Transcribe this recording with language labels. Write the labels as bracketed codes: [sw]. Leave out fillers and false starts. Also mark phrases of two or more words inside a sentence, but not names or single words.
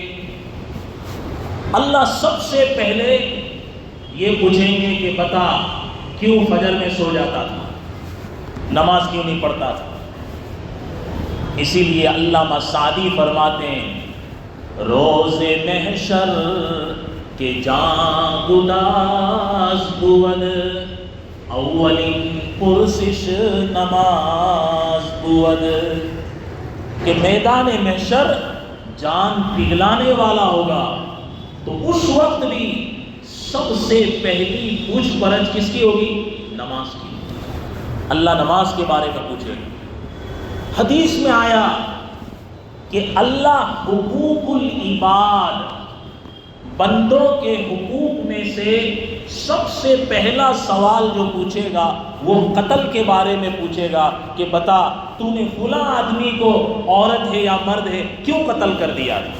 [ur] اللہ سب سے پہلے یہ پوچھیں گے کہ بتا کیوں فجر میں سو جاتا تھا، نماز کیوں نہیں پڑھتا تھا؟ اسی لیے علامہ سعدی فرماتے ہیں [fa] روز محشر کے جاں گداز بود اولین پرسش نماز بود، [ur] کہ میدان محشر جان پگھلانے والا ہوگا تو اس وقت بھی سب سے پہلی پوچھ پرچھ کس کی ہوگی؟ نماز کی۔ اللہ نماز کے بارے میں پوچھے گا۔ حدیث میں آیا کہ اللہ حقوق العباد، بندوں کے حقوق میں سے سب سے پہلا سوال جو پوچھے گا وہ قتل کے بارے میں پوچھے گا کہ بتا تو نے فلاں آدمی کو، عورت ہے یا مرد ہے، کیوں قتل کر دیا؟